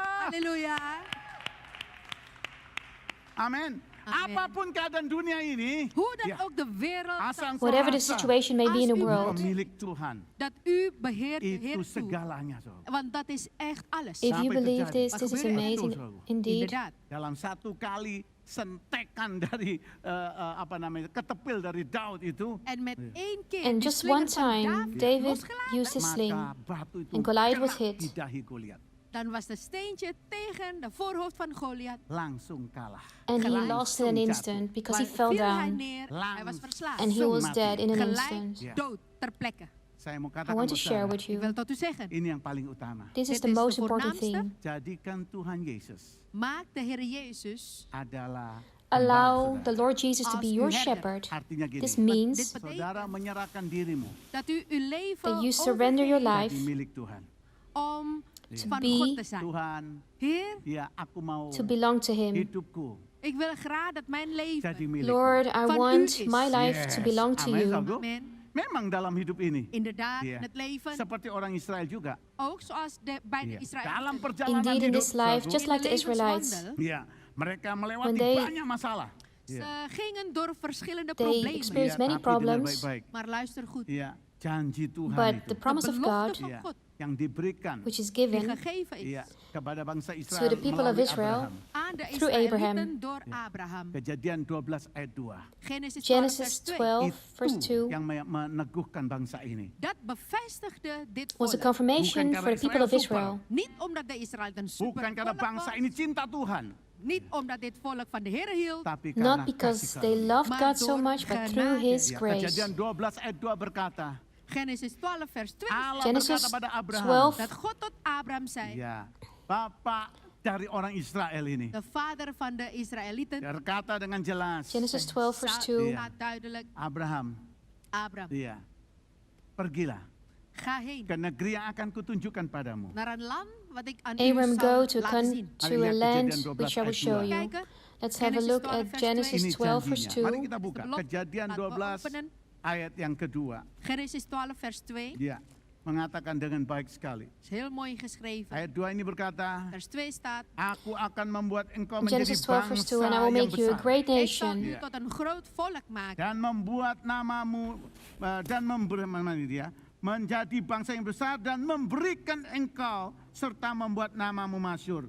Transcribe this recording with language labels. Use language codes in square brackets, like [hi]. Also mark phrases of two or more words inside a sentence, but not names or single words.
[id] Halleluja. Amin. Amin. Apapun keadaan dunia ini, [nl] Hoe dan [id] ya, [nl] ook de wereld, [id] asal engkau [en] whatever the [id] rasa [en] situation may be in the [nl] Als u [en] world, [id] pemilik Tuhan, [nl] dat u beheert de [id] itu [nl] Heer toe. [id] segalanya. Saudara. [nl] Want dat is echt alles. [en] if you [id] Sampai [en] believe [id] terjadi. [en] this, this is [nl] Gebeurde [en] amazing [id] itu, saudara. [en] indeed. [nl] Inderdaad. [id] Dalam satu kali sentekan dari ketepil dari Daud itu, [nl] En met één keer [en] And [nl] die [en] just [nl] slinger [en] one [nl] van [en] time, David [nl] losgelaten, [en] used his sling, [id] maka batu itu [en] and Goliath was [id] kena [en] hit. [id] di dahi Goliat. [nl] dan was de steentje tegen de voorhoofd van Goliath. [id] Langsung kalah. [en] and he [nl] Gelijk [en] lost in an [id] jatuh. [en] instant because he [nl] Maar [en] fell [nl] viel hij [en] down, [nl] neer, hij was verslagen. [en] and he was [id] mati. [en] dead in an [nl] Gelijk [en] instant. [nl] Ja. dood, ter plekke. [id] Saya mau [en] I [id] katakan [en] want to [id] buat [en] share [id] saudara, [en] with [nl] Ik [en] you, [nl] wil tot u zeggen, [id] ini yang paling utama. [en] this is [nl] Dit [en] the [nl] is de [en] most important [nl] voornaamste. [en] thing. [id] Jadikan Tuhan Yesus [nl] maak de Heer Jezus [id] adalah [en] Allow [id] gembala [en] the [id] saudara. [en] Lord Jesus to [nl] Als [en] be [nl] uw [en] your [nl] herder. [en] shepherd. [id] Artinya gini, [en] This [nl] dit [en] means [nl] betekent [id] saudara menyerahkan dirimu [nl] dat u uw leven [en] that you surrender your [nl] overgeeft [en] life [id] jadi milik Tuhan. [nl] om van [en] be [nl] God te zijn. [id] Tuhan, [nl] Heer, [id] ya aku mau [en] to belong to Him. [id] hidupku [nl] ik wil graag dat mijn [id] jadi [nl] leven, [id] milik. [en] Lord, I [nl] Van u [en] want [nl] is. [en] my life to belong to [id] Amin, [en] you. [id] saudara. [nl] amen, [id] Memang dalam hidup ini, [nl] inderdaad, [id] ya, [nl] in het leven, [id] seperti orang Israel juga. [nl] ook zoals bij de [id] Ya, [nl] Israëlieten. [id] dalam perjalanan [en] Indeed, in [id] hidup, [en] this life, [id] saudara, [en] just [nl] In [en] like [nl] de [en] the Israelites, [nl] levenswandel, [id] ya, mereka melewati [en] When they- [id] banyak masalah. [nl] ze [id] Ya, [nl] gingen door verschillende [en] they [nl] problemen. [en] experienced [id] ya, [en] many [id] tapi dengar [en] problems, [id] baik-baik. [nl] Maar luister goed, [id] Ya, janji Tuhan [en] but [id] itu [en] the promise [nl] de [en] of [nl] belofte [en] God, [nl] van [id] ya, [nl] God [id] yang diberikan [en] which is [nl] die [en] given [nl] gegeven is [id] ya, kepada bangsa [en] to [id] Israel [en] the people of [id] melalui [en] Israel, [id] Abraham. [nl] aan de [en] through Abraham. [nl] Israëlieten door Abraham. [id] Kejadian 12 ayat 2. [nl] Genesis 12 vers [en] Genesis [nl] 2. [en] 12, verse [id] Itu [en] 2, [id] yang meneguhkan bangsa ini. [nl] Dat bevestigde dit [en] was a [nl] volk. [en] confirmation [id] Bukan [en] for the people of [id] karena Israel [en] Israel. [nl] Niet omdat de Israëlieten super [id] Bukan karena [nl] volk [id] bangsa [nl] was, [id] ini cinta Tuhan, [nl] niet omdat dit volk van de Heer hield, [id] tapi karena [en] Not because [id] kasih [en] they [id] karunia. [en] loved [nl] Maar [en] God so [nl] door [en] much, but through [nl] genade. [en] His [id] Ya, [en] grace. [id] Kejadian 12 ayat 2 berkata, [nl] Genesis 12 vers 2, [id] Allah [en] Genesis [id] berkata pada Abraham, [en] 12, [nl] dat God tot Abraham zei, [id] ya, Bapak dari orang Israel ini, [nl] de vader van de Israëlieten, [id] berkata dengan jelas, [en] Genesis 12, verse 2, [nl] staat duidelijk, [id] Abraham, [nl] Abraham, [id] iya, pergilah [nl] ga heen [id] ke negeri yang akan kutunjukkan padamu. [nl] naar een land wat ik aan [en] Abram [nl] u [en] go [nl] zal [en] to, [nl] laten zien. [en] to a land which I will show you. [nl] Kijken, [en] Let's have a [nl] Genesis [en] look [nl] 12 [en] at [nl] vers [en] Genesis [nl] 2. [en] 12, verse [id] Ini janjinya. Mari [en] 2. [id] kita buka. [nl] De belofte. [id] Kejadian [nl] Laten we [id] 12 [nl] openen. [id] ayat yang kedua. [nl] Genesis 12 vers 2, [id] Dia mengatakan dengan baik sekali. [nl] is heel mooi geschreven. [id] Ayat 2 ini berkata, [nl] Vers 2 staat, [id] Aku akan membuat engkau menjadi [en] Genesis 12, verse [id] bangsa [en] 2, and I will [id] yang [en] make you a [id] besar [en] great [nl] ik zal [en] nation, [nl] u Ja. tot een groot volk maken. [id] dan membuat namamu dan menjadi bangsa yang besar dan memberikan engkau serta membuat namamu masyhur.